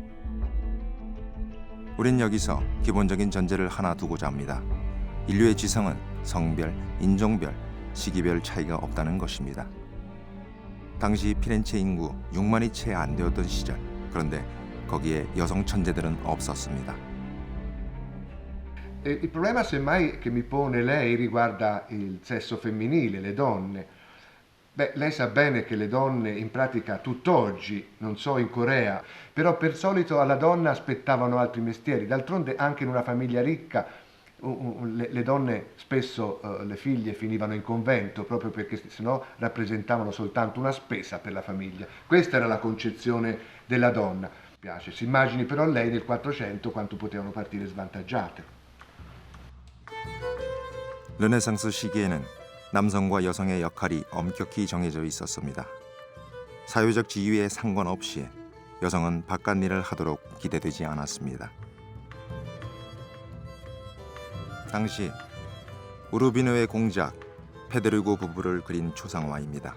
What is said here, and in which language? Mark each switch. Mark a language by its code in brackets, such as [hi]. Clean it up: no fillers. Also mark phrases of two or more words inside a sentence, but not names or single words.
[ko] 우린 여기서 기본적인 전제를 하나 두고자 합니다. 인류의 지성은 성별, 인종별, 시기별 차이가 없다는 것입니다. 당시 피렌체 인구 6만이 채 안 되었던 시절, 그런데 거기에 여성 천재들은 없었습니다. [it] Il problema semmai che mi pone lei riguarda il sesso femminile, le donne. Beh, lei sa bene che le donne in pratica tutt'oggi, non so in Corea, però per solito alla donna aspettavano altri mestieri. D'altronde anche in una famiglia ricca le donne spesso, le figlie finivano in convento proprio perché sennò rappresentavano soltanto una spesa per la famiglia. Questa era la concezione della donna. Piace. Si immagini però lei nel 400 quanto potevano partire svantaggiate. [ko] 르네상스 시기에는 남성과 여성의 역할이 엄격히 정해져 있었습니다. 사회적 지위에 상관없이 여성은 바깥 일을 하도록 기대되지 않았습니다. 당시 우르비노의 공작 페드리고 부부를 그린 초상화입니다.